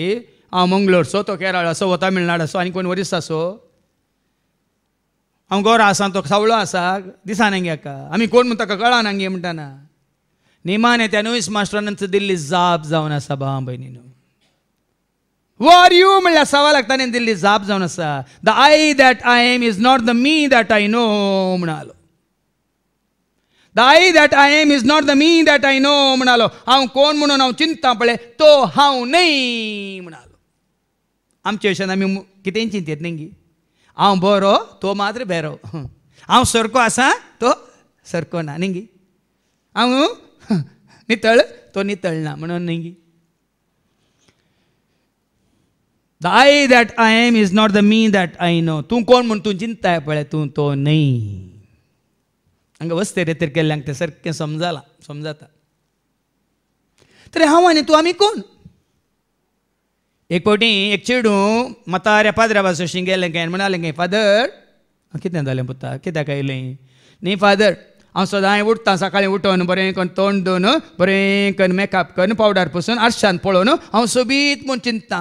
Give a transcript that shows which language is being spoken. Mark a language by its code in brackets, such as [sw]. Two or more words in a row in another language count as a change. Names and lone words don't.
[kok] हांव मंगलोरचो, तो केरळाचो, वो तमिळनाडाचो, आनी कोण ओरिसाचो. हांव गोरा आसा, तो सावळो आसा, दिसाना घेका. आमी कोण म्हूण ताका कळना गे म्हणटाना. निमाणे त्या नोईस मास्टरान दिल्ली जाप जावन आसा भाव भयणीनो. [en] who are you [kok] म्हणल्या सवालाक ताणें दिल्ली जाप जावन आसा. [en] The I that I am is not the me that I know म्हणालो. The I that I am is not the me that I know म्हणालो. [kok] हांव कोण म्हणून हांव चिंता पळय तो हांव न्हय म्हणालो. आमच्या विशयान आमी कितें चिंतेत न्ही. हांव बरो तो मात्र बेरो, हांव सारको आसा तो सारको ना न्ही. हांव नितळ तो नितळ ना म्हणून न्ही. [en] The I that I am is not the me that I know. [kok] तूं कोण म्हूण तूं चिंताय पळय तूं तो न्हय. हांगा वस्ते रेतेर केल्ल्यांक तें सारकें समजाता. तरी हांव आनी तूं आमी कोण. एक फावटी एक चेडू मताऱ्या पाद्र्या भाशेन गेलें काय म्हणालें गे फादर कितें जालें पुता कित्याक आयलें न्ही फादर हांव सदां उठता सकाळीं उठोन बरें करून तोंड धुवन बरें करून मेकअप करून पावडर पुसून आरशान पळोवन हांव सोबीत म्हूण चिंतता.